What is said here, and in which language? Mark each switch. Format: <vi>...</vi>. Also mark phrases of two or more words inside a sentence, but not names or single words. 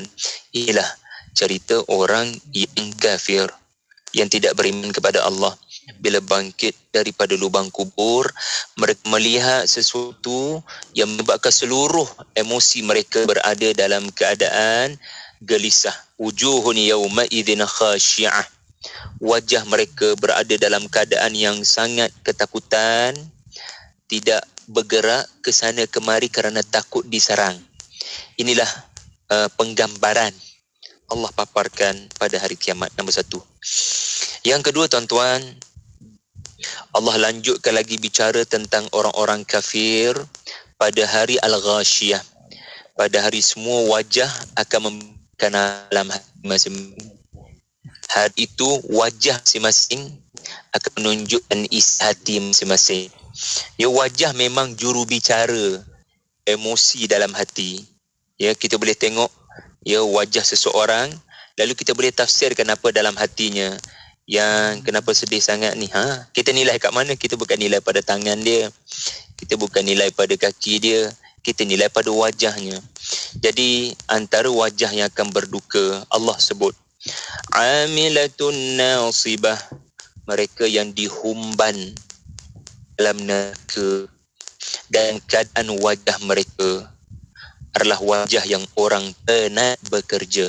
<ms>Inilah cerita orang yang kafir, yang tidak beriman kepada Allah. Bila bangkit daripada lubang kubur, mereka melihat sesuatu yang menyebabkan seluruh emosi mereka berada dalam keadaan gelisah.</ms> <ar>Wujuhun yawma idzin khashi'ah.</ar> <ms>Wajah mereka berada dalam keadaan yang sangat ketakutan, tidak bergerak ke sana kemari kerana takut diserang. Inilah penggambaran Allah paparkan pada hari kiamat. Nombor satu. Yang kedua, tuan-tuan, Allah lanjutkan lagi bicara tentang orang-orang kafir pada hari Al-Ghashiyah. Pada hari semua wajah akan memberikan alam masing-masing. Hari itu wajah masing-masing akan menunjukkan isi hati masing-masing. Ya, wajah memang juru bicara emosi dalam hati. Ya, kita boleh tengok, ya, wajah seseorang, lalu kita boleh tafsirkan apa dalam hatinya. Yang kenapa sedih sangat ni, kita nilai kat mana? Kita bukan nilai pada tangan dia, kita bukan nilai pada kaki dia, kita nilai pada wajahnya. Jadi antara wajah yang akan berduka, Allah sebut</ms> <ar>amilatun nasibah,</ar> <ms>mereka yang dihumban dalam neraka, dan keadaan wajah mereka adalah wajah yang orang penat bekerja.</ms>